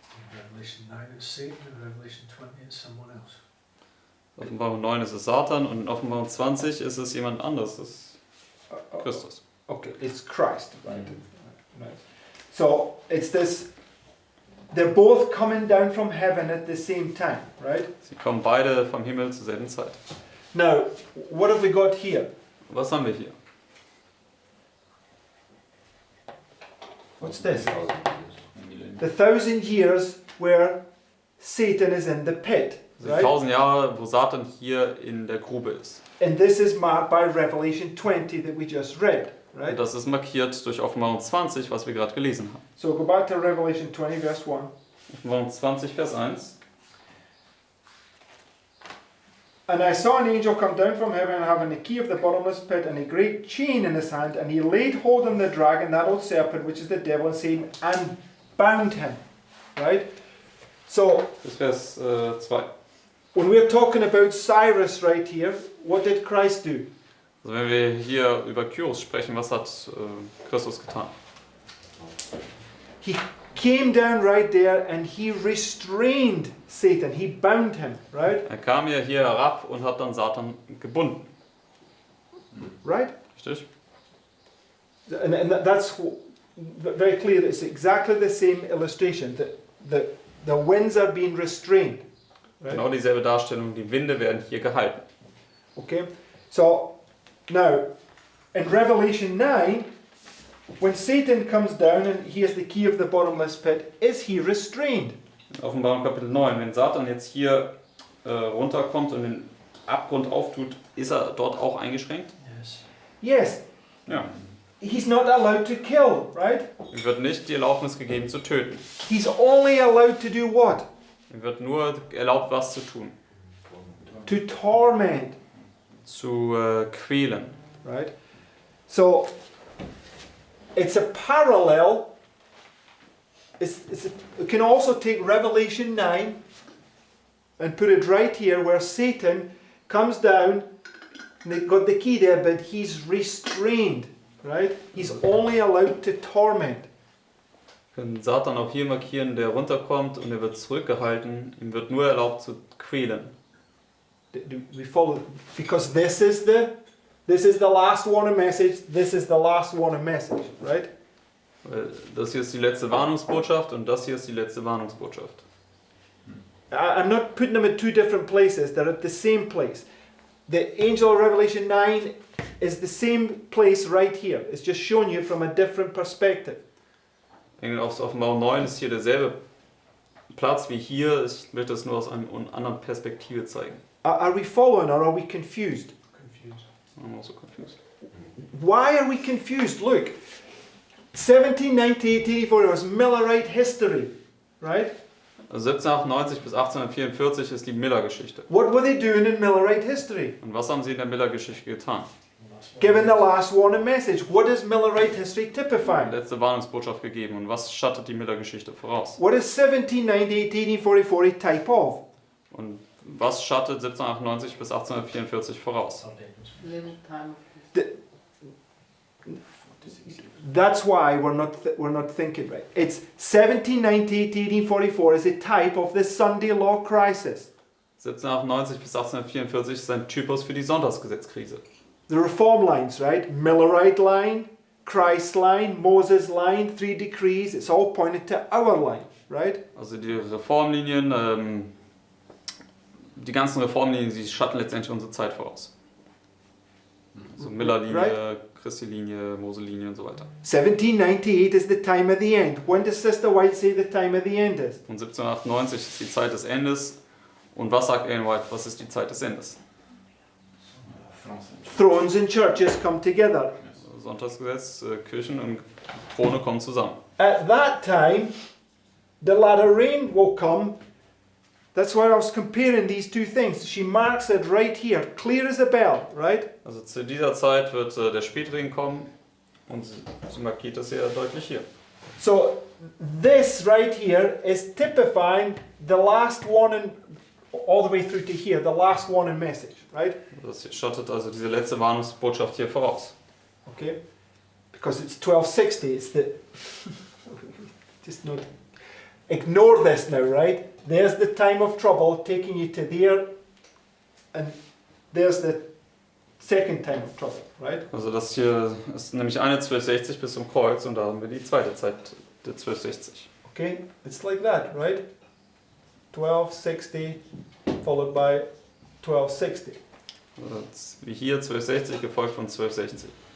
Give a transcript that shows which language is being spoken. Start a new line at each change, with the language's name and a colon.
English: In Revelation 9 it's Satan, in Revelation 20 it's someone else.
German: Offenbarung 9 ist es Satan und in Offenbarung 20 ist es jemand anderes, das ist Christus.
English: Okay, it's Christ, right? Right. So it's this. They're both coming down from heaven at the same time, right?
German: Sie kommen beide vom Himmel zur selben Zeit.
English: Now, what have we got here?
German: Was haben wir hier?
English: What's this? The 1,000 years where Satan is in the pit,
German: Also
English: right?
German: 1000 Jahre, wo Satan hier in der Grube ist.
English: And this is marked by Revelation 20 that we just read,
German: Und
English: right?
German: das ist markiert durch Offenbarung 20, was wir gerade gelesen haben.
English: So go back to Revelation 20, verse 1.
German: Offenbarung 20, Vers 1.
English: And I saw an angel come down from heaven, having the key of the bottomless pit and a great chain in his hand, and he laid hold on the dragon, that old serpent, which is the devil and Satan, and bound him. Right? So,
German: Das ist Vers 2.
English: when we're talking about Cyrus right here, what did Christ do?
German: Also wenn wir hier über Kyros sprechen, was hat Christus getan?
English: He came down right there and he restrained Satan. He bound him, right?
German: Er kam ja hier herab und hat dann Satan gebunden.
English: Right?
German: Richtig?
English: And that's very clear. It's exactly the same illustration. The winds are being restrained. Right? Genau dieselbe Darstellung. Die Winde werden hier gehalten. Okay? So, now, in Revelation 9, when Satan comes down and he has the key of the bottomless pit, is he restrained?
German: In Offenbarung Kapitel 9, wenn Satan jetzt hier runterkommt und den Abgrund auftut, ist er dort auch eingeschränkt?
English: Yes. Yes.
German: Ja.
English: He's not allowed to kill, right?
German: Ihm wird nicht die Erlaubnis gegeben zu töten.
English: He's only allowed to do what?
German: Ihm wird nur erlaubt, was zu tun.
English: To torment,
German: Zu quälen.
English: right? So, it's a parallel. We can also take Revelation 9 and put it right here where Satan comes down, and they've got the key there, but he's restrained, right? He's only allowed to torment.
German: Wir können Satan auch hier markieren, der runterkommt und er wird zurückgehalten. Ihm wird nur erlaubt zu quälen.
English: Do we follow? Because this is the last warning message. This is the last warning message, right? Weil das hier ist die letzte Warnungsbotschaft und das hier ist die letzte Warnungsbotschaft. I'm not putting them in two different places. They're at the same place. The angel of Revelation 9 is the same place right here. It's just showing you from a different perspective.
German: Engel auf Offenbarung 9 ist hier derselbe Platz wie hier. Ich möchte das nur aus einer anderen Perspektive zeigen.
English: Are we following or are we confused? Confused. I'm also confused. Why are we confused? Look, 1798, 84 was Millerite history, right?
German: Also 1798 bis 1844 ist die Miller-Geschichte.
English: What were they doing in Millerite history?
German: Und was haben sie in der Miller-Geschichte getan?
English: Given the last warning message. What does Millerite history
German: Die
English: typify?
German: letzte Warnungsbotschaft gegeben. Und was schattet die Miller-Geschichte voraus?
English: What is 1798, 1844 a type of?
German: Und Was schattet 1798 bis 1844 voraus?
English: Little time of That's why we're not thinking right. It's 1798 to 1844 is a type of the Sunday law crisis.
German: 1798 bis 1844 ist ein Typus für die Sonntagsgesetzkrise.
English: The reform lines, right? Millerite line, Christ line, Moses line, 3 decrees. It's all pointed to our line, right?
German: Also die Reformlinien, die ganzen Reformlinien, die schatten letztendlich unsere Zeit voraus. Also Miller-Linie,
English: Right.
German: Christi-Linie, Mose-Linie und so weiter.
English: 1798 is the time of the end. When does Sister White say the time of the end is?
German: Und 1798 ist die Zeit des Endes. Und was sagt Ellen White, was ist die Zeit des Endes?
English: Thrones and churches come together.
German: Sonntagsgesetz, Kirchen und Krone kommen zusammen.
English: At that time, the latter rain will come. That's why I was comparing these two things. She marks it right here, clear as a bell, right?
German: Also zu dieser Zeit wird der Spätregen kommen und sie markiert das sehr deutlich hier.
English: So this right here is typifying the last warning all the way through to here, the last warning message, right?
German: Das schottet also diese letzte Warnungsbotschaft hier voraus.
English: Okay? Because it's 1260, it's the... Just not... Ignore this now, right? There's the time of trouble taking you to there, and there's the second time of trouble, right?
German: Also das hier ist nämlich eine 1260 bis zum Kreuz und da haben wir die zweite Zeit der 1260.
English: Okay? It's like that, right? 1260 followed by 1260,
German: Also wie hier 1260 gefolgt von 1260.